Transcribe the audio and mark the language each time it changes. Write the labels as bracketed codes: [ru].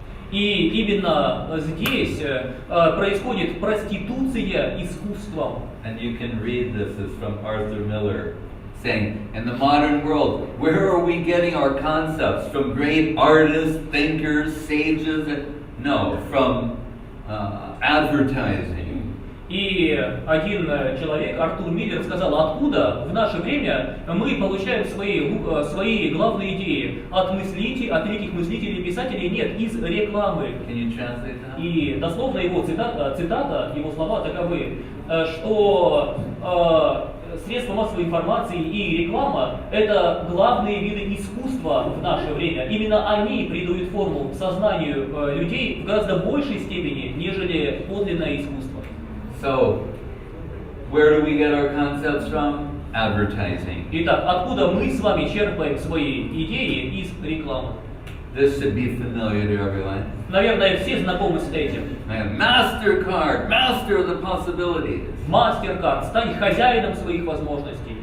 [ru] И именно здесь происходит проституция искусством. [en] And you can read this is from Arthur Miller, saying, in the modern world, where are we getting our concepts? From great artists, thinkers, sages? No, from advertising. [ru] И один человек, Артур Миллер, сказал, откуда в наше время мы получаем свои главные идеи от великих мыслителей и писателей? Нет, из рекламы. [en] Can you translate that? [ru] И дословно его цитата, его слова таковы, что средства массовой информации и реклама – это главные виды искусства в наше время. Именно они придают форму сознанию людей в гораздо большей степени, нежели подлинное искусство. [en] So, where do we get our concepts from? Advertising. [ru] Итак, откуда мы с вами черпаем свои идеи из рекламы? [en] This should be familiar to everyone. [ru] Наверное, все знакомы с этим. [en] MasterCard, master of the possibilities. [ru] MasterCard, стань хозяином своих возможностей.